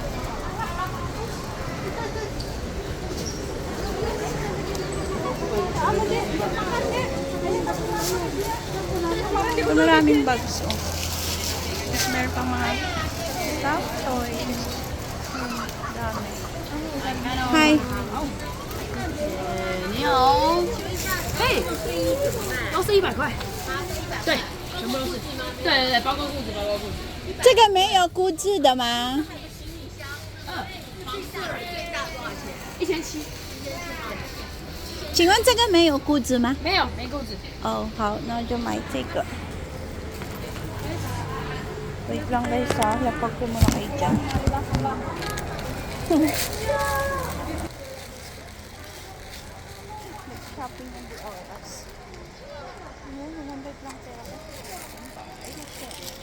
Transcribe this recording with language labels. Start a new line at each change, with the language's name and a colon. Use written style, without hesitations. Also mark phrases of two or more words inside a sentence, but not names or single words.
Filipino: Ito maraming bags, Tapos meron pang mga
English: stuff toys.
Filipino: Dami. Hi.
Chinese: 你好，嘿，都是100块，对，全部都是，对对对，包括裤子，包括裤子。这个没有估值的吗？1700，请问这个没有估值吗？没有，没裤子。哦，好，那就买这个。
Filipino: Wait lang guys lapag ko muna kayo dyan. Shopping ng the oras. Ngayon, 100 lang pera ko. Ay, shit.